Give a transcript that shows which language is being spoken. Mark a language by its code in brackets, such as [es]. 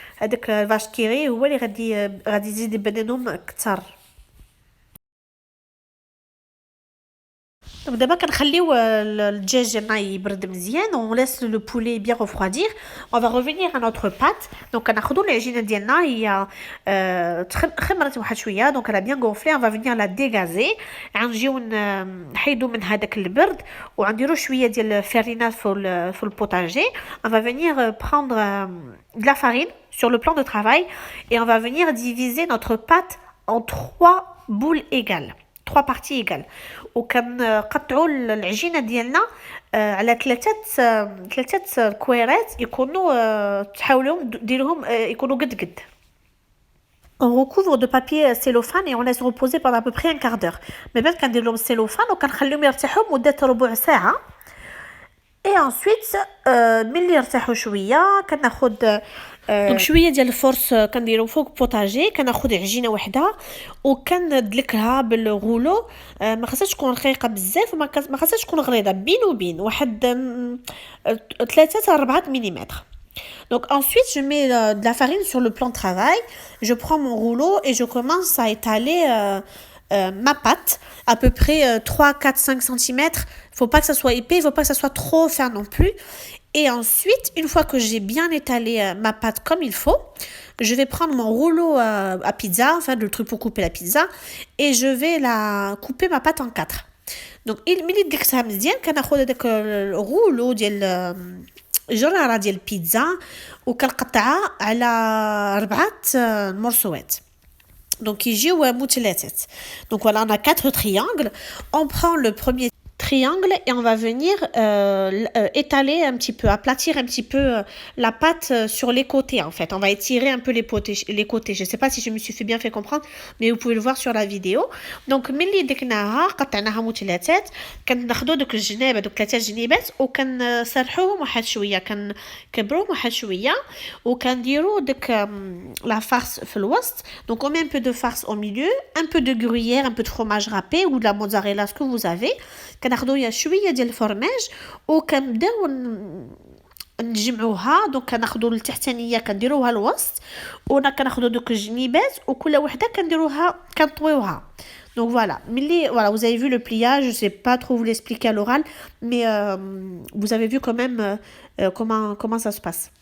[ar] هذاك الفاش كيري هو اللي غادي يزيد يبننهم كثر. [fr] Donc d'abord [ar] كنخليو الدجاج ديالنا يبرد مزيان [fr] on laisse le poulet bien refroidir. On va revenir à notre pâte. [ar] Donc كناخذوا العجينه ديالنا هي خمرت واحد شويه [fr] donc elle a bien gonflé. On va venir la dégazer. [ar] غنجيو نحيدو من هذاك البرد وغنديروا شويه ديال الفرينه في البوتاجي. [fr] On va venir prendre de la farine sur le plan de travail et on va venir diviser notre pâte en 3 boules égales. 3 parties égales. [ar] وكنقطعوا العجينه ديالنا على ثلاثه كويرات يكونوا تحاولوا ديروهم يكونوا قد. [fr] On recouvre de papier cellophane et on laisse reposer pendant à peu près un quart d'heure. [ar] من بعد كندير لهم cellophane وكنخليهم يرتاحوا مده ربع ساعه. [fr] Et ensuite [ar] ملي يرتاحوا شويه كناخذ دونك شويه ديال الفرص كنديرو فوق بوطاجي. كناخذ عجينه وحده وكندلكها بالغولو. ما خصهاش تكون رقيقه بزاف وما خصهاش تكون غليظه بين وبين واحد 3-4 ملم. [fr] Donc ensuite je mets de la farine sur le plan de travail. Je prends mon rouleau et je commence à étaler ma pâte à peu près 3-4-5 cm. Faut pas que ça soit épais, faut pas que ça soit trop fin non plus. Et ensuite, une fois que j'ai bien étalé ma pâte comme il faut, je vais prendre mon rouleau à pizza, enfin le truc pour couper la pizza, et je vais couper ma pâte en 4. [ar] Donc, ملي دقتها مزيان كناخذ هذاك الغولو ديال جراره ديال البيتزا وكنقطعها على 4 مرصوات. Donc يجيو مثلثات. [fr] Donc voilà, on a 4 triangles. On prend le premier triangle et on va venir étaler un petit peu, aplatir un petit peu la pâte sur les côtés en fait. On va étirer un peu les côtés. Je sais pas si je me suis bien fait comprendre, mais vous pouvez le voir sur la vidéo. [ar] Donc ملي دكناها قطعناها مثلثات كناخذوا دوك الجناب دوك 3 جنيبات وكنسرحوهم واحد شويه كنكبروهم واحد شويه وكنديروا ديك la farce في الوسط. [fr] Donc on met un peu de farce au milieu, un peu de gruyère, un peu de fromage râpé ou de la mozzarella, ce que vous avez. [ar] كناخذوا شويه ديال الفرماج وكنبداو نجمعوها. دونك كناخذوا التحتانيه كنديروها الوسط كناخذوا دوك الجنيبات وكل وحده كنطويوها. [fr] Donc voilà, vous avez vu le pliage, je sais pas trop vous l'expliquer à l'oral, mais vous avez vu quand même comment ça se passe.